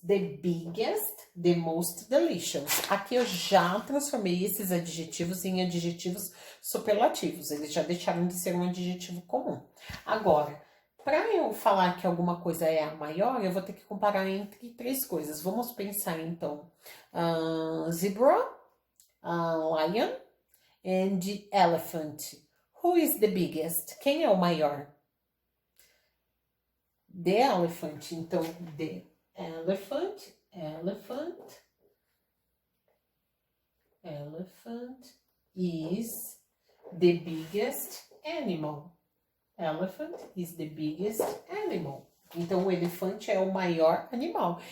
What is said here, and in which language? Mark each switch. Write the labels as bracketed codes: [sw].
[en] The biggest, the most delicious. [pt] Aqui eu já transformei esses adjetivos em adjetivos superlativos. Eles já deixaram de ser um adjetivo comum. Agora, para eu falar que alguma coisa é a maior, eu vou ter que comparar entre 3 coisas. Vamos pensar, então. [en] Zebra, lion and elephant. Who is the biggest? [pt] Quem é o maior? [en] The elephant. Então, the elephant is the biggest animal. Elephant is the biggest animal. [pt] Então, o elefante é o maior animal.